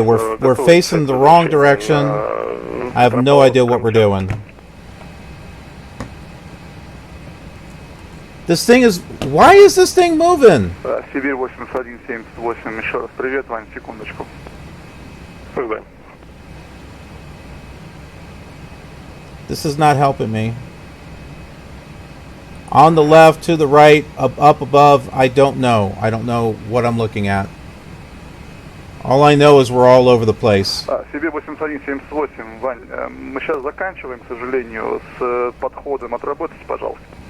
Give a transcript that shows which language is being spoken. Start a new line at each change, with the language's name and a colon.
English: We're facing the wrong direction. I have no idea what we're doing. This thing is... Why is this thing moving?
Russian: Сибирь 8178, еще раз привет, Вань, секундочку.
English: This is not helping me. On the left, to the right, up above, I don't know. I don't know what I'm looking at. All I know is we're all over the place.
Russian: Сибирь 8178, Вань, мы сейчас заканчиваем, к сожалению, с подходом. Отработайте, пожалуйста.